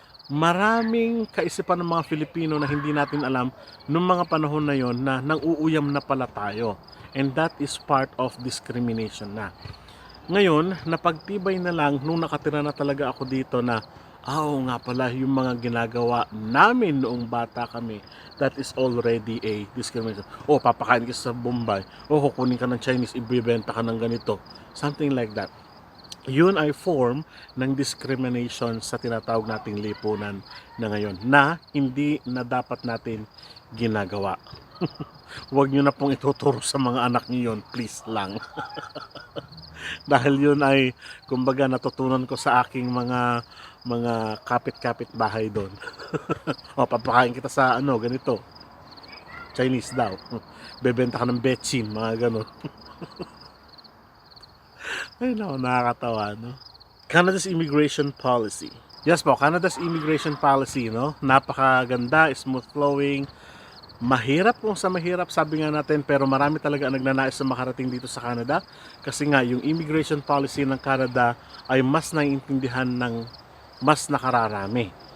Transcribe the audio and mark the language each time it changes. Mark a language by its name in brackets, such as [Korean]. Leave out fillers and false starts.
[Filipino] Maraming kaisipan ng mga Filipino na hindi natin alam nung mga panahon na yon na nang-uuyam na pala tayo. [English] And that is part of discrimination na. [Filipino] Ngayon, napagtibay na lang nung nakatira na talaga ako dito na oo nga pala yung mga ginagawa namin noong bata kami, that is already a discrimination. Papakain ka sa Bombay, kukunin ka ng Chinese, ibibenta ka ng ganito, something like that. Yun ay form ng discrimination sa tinatawag nating lipunan na ngayon na hindi na dapat natin ginagawa. Huwag nyo na pong ituturo sa mga anak nyo yun, please lang. Dahil yun ay kumbaga natutunan ko sa aking mga kapit-kapit bahay doon. Papakain kita sa ganito, Chinese daw. Bebenta ka ng betchin, mga ganon. Ay no, nakakatawa, no? [English] Canada's immigration policy. Yes po, Canada's immigration policy, no? Napakaganda, smooth flowing. [Filipino] Mahirap kung sa mahirap, sabi nga natin, pero marami talaga ang nagnanais na makarating dito sa Canada kasi nga yung immigration policy ng Canada ay mas naiintindihan ng mas nakararami.